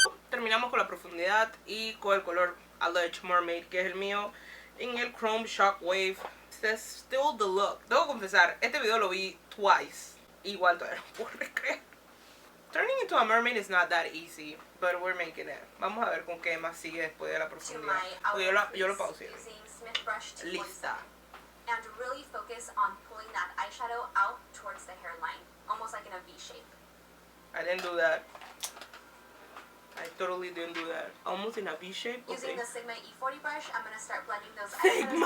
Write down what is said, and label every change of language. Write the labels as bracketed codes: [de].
[es] Terminamos con la profundidad y con el color Alleged Mermaid, que es el mío, en el Chrome Shockwave. Este es [en] still the look. [es] Debo confesar, este video lo vi [en] twice. [es] Igual todavía no puedo recrear. [en] Turning into a mermaid is not that easy, but we're making it. [es] Vamos a ver con qué más sigue después de la profundidad. Yo lo pausé. Lista. [en] And really focus on pulling that eyeshadow out towards the hairline, almost like in a V shape. I didn't do that. I totally didn't do that. Almost in a V shape. Using Okay. the Sigma E40 brush, I'm going to start blending those Sigma.